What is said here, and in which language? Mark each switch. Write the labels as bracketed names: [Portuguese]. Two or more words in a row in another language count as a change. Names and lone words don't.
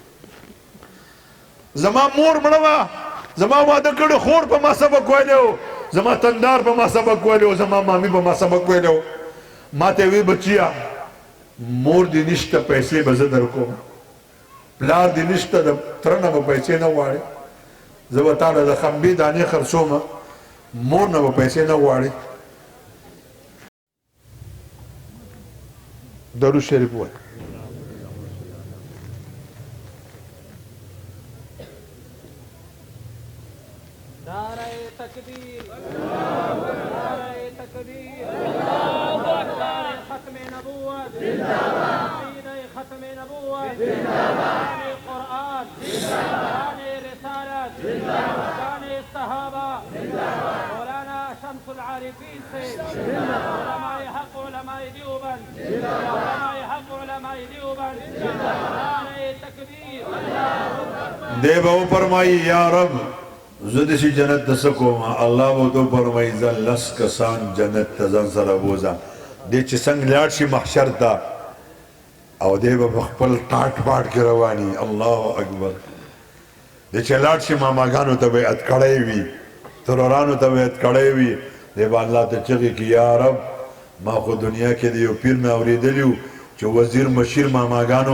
[Pashto] زما مور مړه وه زما واده کړی خور په ما سبق ویلی و زما تندار په ما سبق ویلی و زما مامي په ما سبق ویلی و ما ته وی بچیا مور دې نشته پیسې به زه در کوم پلار دې نشته د تره نه به پیسې نه غواړې زه به تا له د خمبې دانې خرڅومه مور نه به پیسې نه غواړې درود شریف ووایه [Urdu] نعرہ تکبیر نعرہ تکبیر نعرہ ختم نبوت عقیدہ ختم نبوت شان قرآن شان رسالت شان صحابہ مولانا شمس العارفین سے علماء حق علماء دیوبند علماء حق علماء دیوبند نعرہ تکبیر [Pashto] دے بہو فرمائی یا رب زه داسې جنت ته څه کوم الله به ورته وفرمایي ځه لس کسان جنت ته ځان سره بوځه دی چې څنګه لاړ شي محشر ته او دی به په خپل ټاټ پاټ کې رواني الله اکبر دی چې لاړ شي ماماګانو ته به یې کړی وي ترورانو ته به یې کړی وي دی به الله ته چغې کړي یا رب ما خو دنیا کې د یو پیر نه اورېدلي وو چې وزیر مشیر ماماګانو